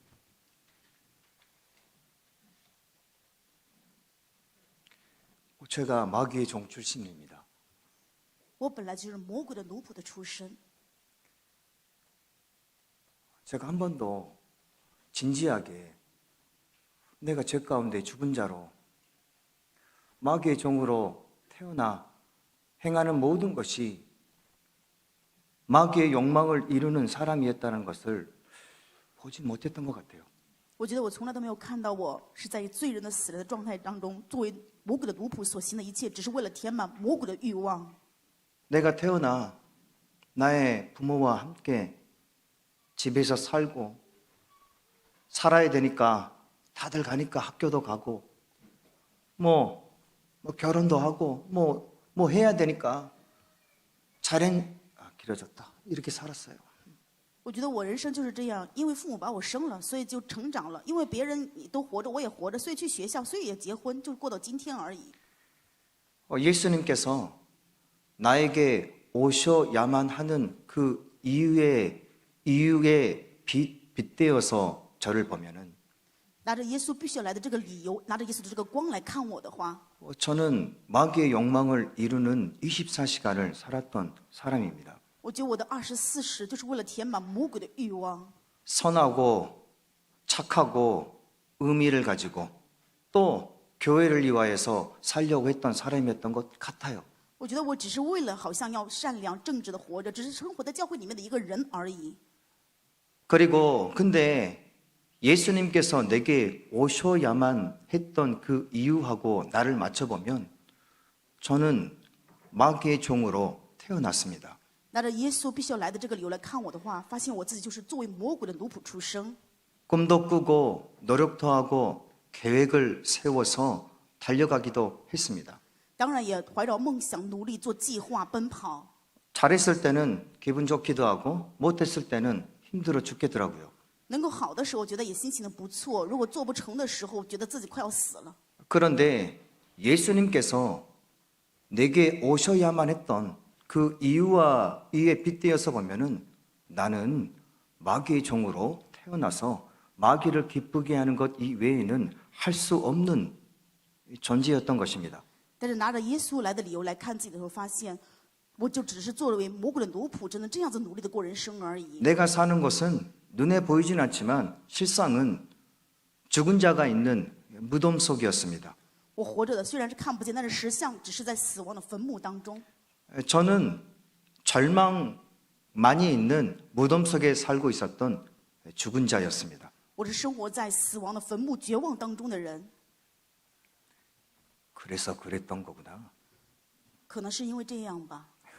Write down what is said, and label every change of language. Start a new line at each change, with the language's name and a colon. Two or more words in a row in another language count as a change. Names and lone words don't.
Korean: 제가 마귀의 종 출신입니다.
Chinese: 我本来就是魔鬼的奴仆的出身，
Korean: 제가 한 번도 진지하게 내가 죄 가운데 죽은 자로 마귀의 종으로 태어나 행하는 모든 것이 마귀의 욕망을 이루는 사람이었다는 것을 보지 못했던 것 같아요.
Chinese: 我觉得我从来都没有看到我是在罪人的死了的状态当中，作为魔鬼的奴仆所行的一切，只是为了填满魔鬼的欲望。
Korean: 내가 태어나 나의 부모와 함께 집에서 살고 살아야 되니까 다들 가니까 학교도 가고 뭐 결혼도 하고 뭐 해야 되니까 길어졌다 이렇게 살았어요.
Chinese: 我觉得我人生就是这样，因为父母把我生了，所以就成长了；因为别人都活着，我也活着，所以去学校，所以也结婚，就过到今天而已。
Korean: 예수님께서 나에게 오셔야만 하는 그 이유에 빗대어서 저를 보면은
Chinese: 拿着耶稣必须要来的这个理由，拿着耶稣的这个光来看我的话，
Korean: 저는 마귀의 욕망을 이루는 24시간을 살았던 사람입니다.
Chinese: 我觉得我的24时就是为了填满魔鬼的欲望。
Korean: 선하고 착하고 의미를 가지고 또 교회를 위하여서 살려고 했던 사람이었던 것 같아요.
Chinese: 我觉得我只是为了好像要善良正直的活着，只是生活在教会里面的一个人而已。
Korean: 그리고 근데 예수님께서 내게 오셔야만 했던 그 이유하고 나를 맞춰보면 저는 마귀의 종으로 태어났습니다.
Chinese: 拿着耶稣必须要来的这个理由来看我的话，发现我自己就是作为魔鬼的奴仆出生。
Korean: 꿈도 꾸고 노력도 하고 계획을 세워서 달려가기도 했습니다.
Chinese: 当然也怀着梦想，努力做计划奔跑。
Korean: 잘했을 때는 기분 좋기도 하고 못했을 때는 힘들어 죽겠더라고요.
Chinese: 能够好的时候，觉得也心情的不错；如果做不成的时候，觉得自己快要死了。
Korean: 그런데 예수님께서 내게 오셔야만 했던 그 이유에 빗대어서 보면은 나는 마귀의 종으로 태어나서 마귀를 기쁘게 하는 것 이외에는 할 수 없는 존재였던 것입니다.
Chinese: 但是拿着耶稣来的理由来看自己的时候，发现我就只是作为魔鬼的奴仆，只能这样子努力的过人生而已。
Korean: 내가 사는 것은 눈에 보이진 않지만 실상은 죽은 자가 있는 무덤 속이었습니다.
Chinese: 我活着的虽然是看不见，但是实相只是在死亡的坟墓当中。
Korean: 저는 절망 많이 있는 무덤 속에 살고 있었던 죽은 자였습니다.
Chinese: 我是生活在死亡的坟墓绝望当中的人，
Korean: 그래서 그랬던 거구나.
Chinese: 可能是因为这样吧。